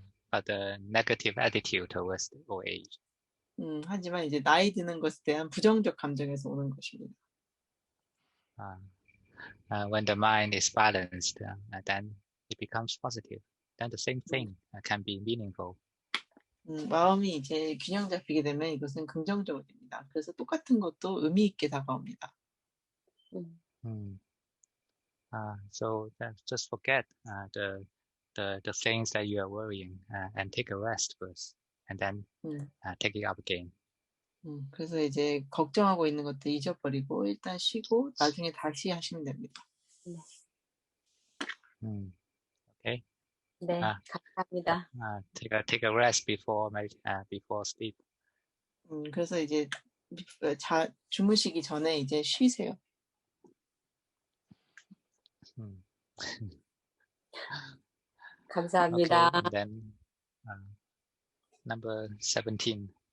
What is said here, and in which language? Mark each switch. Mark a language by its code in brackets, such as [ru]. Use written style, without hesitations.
[en] But the negative attitude towards the old age. [ko] 하지만 이제 나이 드는 것에 대한 부정적 감정에서 오는 것입니다. [en] When the mind is balanced, then it becomes positive. Then the same thing can be meaningful. [ko] 마음이 이제 균형 잡히게 되면 이것은 긍정적으로 됩니다. 그래서 똑같은 것도 의미 있게 다가옵니다. [en] So just forget the things that you are worrying and take a rest first, and then take it up again. [ko] 그래서 이제 걱정하고 있는 것도 잊어버리고 일단 쉬고 나중에 다시 하시면 됩니다. [en] Okay. [ko] 네, 감사합니다. [en] Take a rest before sleep. [ko] 그래서 이제 주무시기 전에 이제 쉬세요. 감사합니다. [en] Okay, then number 17.